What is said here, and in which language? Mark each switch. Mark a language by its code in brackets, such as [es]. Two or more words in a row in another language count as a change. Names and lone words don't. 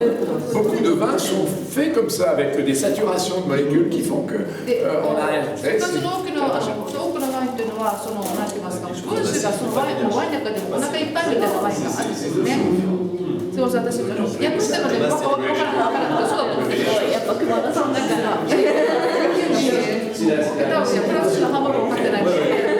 [fr] Beaucoup de vins sont faits comme ça, avec des saturations de molécules qui font que on a rien. [ja] 多くのワインというのは、その、なんて言いますか、分子がそのワインの中でもお腹いっぱいみたいなワインがあるんですよね。すみません、私、訳したので、分からないそうだと思うんですけど、やっぱ熊田さんだから、プラスの幅も分かってないから。